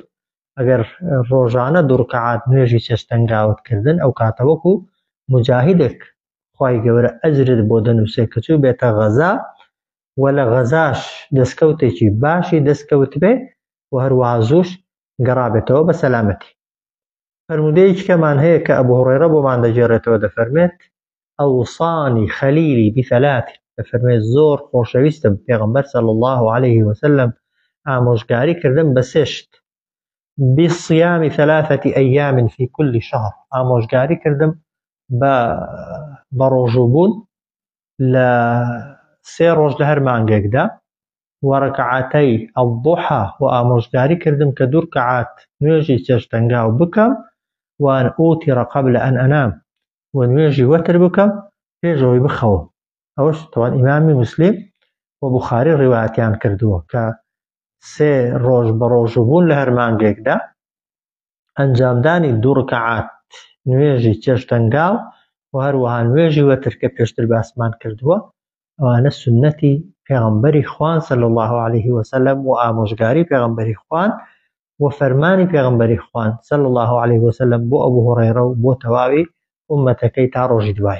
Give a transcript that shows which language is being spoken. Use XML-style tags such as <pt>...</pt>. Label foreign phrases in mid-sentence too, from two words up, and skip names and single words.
<ckb>ئەگەر ڕۆژانە 2 ڕکعات نوێژی چێشتەنگاوتکردن ئەو کاتە وەکو مجاهیدێک خوای گەورە ئەجرت بۆ دەنووسێ کە چوو بێتە غەزا و لە غەزاش دەستکەوتێکی باشی دەستکەوت بێ و هەروەها زووش گەڕابێتەوە بە سەلامەتی. فەرمودەیەکی کەمان هەیە کە ئەبوو هورەیرە بۆمان دەجێڕێتەوە، دەفەرمێت</ckb> <ar>ئەوصانی خەلیلی بثەلاث،</ar> <ckb>دەفەرمێت زۆر خۆشەویستم پێغەمبەر</ckb> <ar>صلی الله عليه وسلم</ar> <ckb>ئامۆژگاری کردم بە 3 شت:</ckb> <ar>بصيام 3 أيام في كل شهر،</ar> <ckb>ئامۆژگاری کردم بە ڕۆژوبوون لە 3 ڕۆژ لە هەر مانگێکدا،</ckb> <ar>وەڕکعاتەی الضحى،</ar> <ckb>و ئامۆژگاری کردم کە 2 ڕکعات نوێژی چێشتەنگاو بکەم،</ckb> <ar>وأن أوتر قبل أن أنام،</ar> <ckb>و نوێژی وەتر بکەم پێشەوەی بخەوم. ئەوەش تەوان ئیمامی موسلیم و بوخاری ڕیوایەتیان کردووە کە 3 ڕۆژ بە ڕۆژوبوون لە هەر مانگێکدا ئەنجامدانی 2 ڕکعات نوێژی چێشتەنگاو و هەروەها نوێژی وەتر کە پێشتر باسمان کردووە، ئەوانە سنەتی پێغەمبەری خوان</ckb> <ar>صلی الله عليه وسلم</ar> <ckb>و ئامۆژگاری پێغەمبەری خوان و فەرمانی پێغەمبەری خوان</ckb> <ar>صلی الله عليه وسلم</ar> <ckb>بۆ ئەبوو هورەیرە و بۆ تەواوی ئومەتەکەی تا ڕۆژی دوای.</ckb>